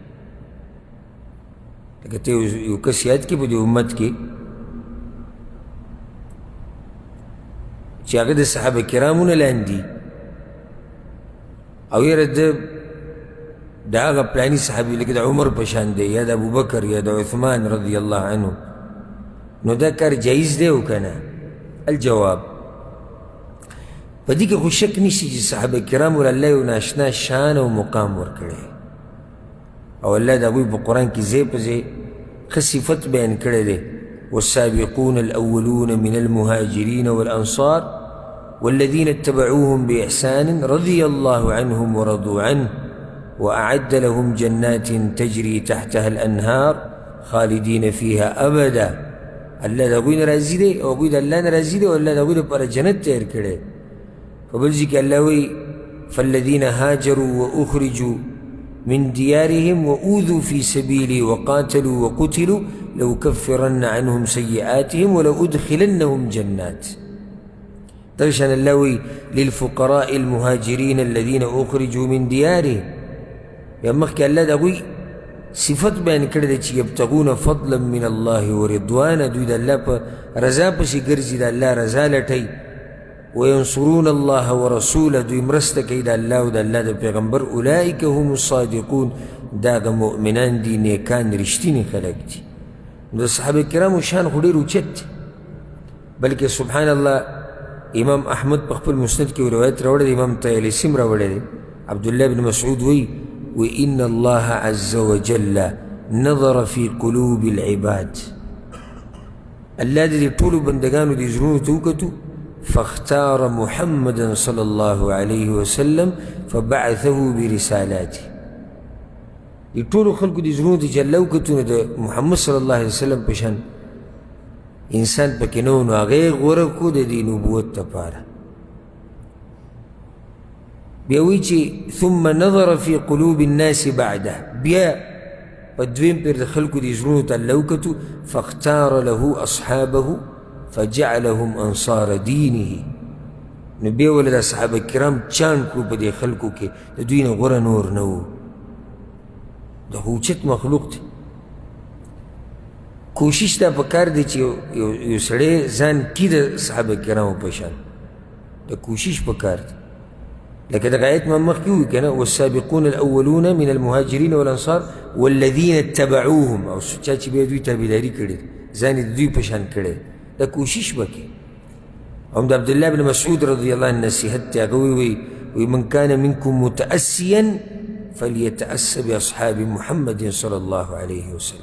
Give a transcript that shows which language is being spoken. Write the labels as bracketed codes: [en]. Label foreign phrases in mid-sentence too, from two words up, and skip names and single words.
[ps] لکه ته یو کس یاد کړي په دې امت کې چې هغه د صحابه کرامو نه لاندې او یاره د هغه پلاني صحابي لکه د عمر په شان دی یا د ابوبکر یا د عثمان [ar] رضی الله عنه، [ps] نو دا کار جایز دی او که نه؟ الجواب په دې کې خو شک نشته چې صحابه کرامو له الله یو ناشنا شان او مقام ورکړی او الله د هغوی په قرآن کې ځای په ځای ښه صفت بیان کړی دی. [ar] والسابقون الأولون من المهاجرين والأنصار والذين اتبعوهم بإحسان رضي الله عنهم ورضوا عنه وأعد لهم جنات تجري تحتها الأنهار خالدين فيها أبدا. [ps] الله د هغوی نه راضي دی او هغوی د الله نه راضي دی او الله د هغوی لپاره جنت تیار کړی. په بل ځای کې الله وایي [ar] فالذين هاجروا وأخرجوا من ديارهم وأوذوا في سبيلي وقاتلوا وقتلوا لأكفرن عنهم سيئاتهم ولأدخلنهم جنات. [ps] درشان الله وایي [ar] للفقراء المهاجرين الذين أخرجوا من ديارهم. [ps] یا مخکې الله د هغوی صفت بیان کړی دی چې [ar] یبتغون فضلا من الله ورضوانا، [ps] دوی د الله په رضا پسې ګرځي، د الله رضا لټوي. [ar] وینصرون الله ورسوله، [ps] دوی مرسته کوي د الله او د الله د پیغمبر. [ar] اولئک هم الصادقون، [ps] دا هغه مؤمنان دي نیکان رښتیني خلک دي. نو د صحابه کرامو شان خو ډېر اوچت دی، بلکې [ar] سبحان الله [ps] امام احمد په خپل مسند کې روایت راوړی دی، امام طیالسي هم راوړی دی. عبدالله بن مسعود وایي [ar] وإن الله عز وجل نظر في قلوب العباد، [ps] الله دې ټولو بندګانو دې زړونو ته وکتو [ar] فاختار محمدا صلى الله عليه وسلم فبعثه برسالاته. [ps] دې ټولو خلکو دې زړونو ته چې الله وکتو نو د محمد [ar] صلی الله علیه وسلم [ps] په شان انسان پکې نه و، نو هغه یې غوره کړو د دې نبوت دپاره. بیا وایي چې [ar] ثم نظر في قلوب الناس بعده، [ps] بیا په دویم پیر د خلکو دې زړونو ته الله وکتو [ar] فاختار له اصحابه فجعلهم انصار دینه، [ps] نو بیا ولې د صحابه کرام چاڼ کړو په دې خلکو کې، د دوی نه غوره نور نه و. د اوچت مخلوق دی. کوشش دا پکار دی چې یو سړی ځان کي د صحابه کرامو په شان، د کوشش پکار دی. لکه دغه آیت ما مخکې ووایي که نه [ar] والسابقون الأولون من المهاجرین والانصار والذین اتبعوهم، [ps] او چا چې بیا دوی تابعداري کړې ځان یې د دوی په شان کړی، دا کوشش وکړي. هم د عبدالله بن مسعود [ar] رضی الله عنه [ps] نصیحت دی، هغه وایي [ar] من کان منکم متأسیا فلیتأس باصحاب محمد صلی الله علیه وسلم.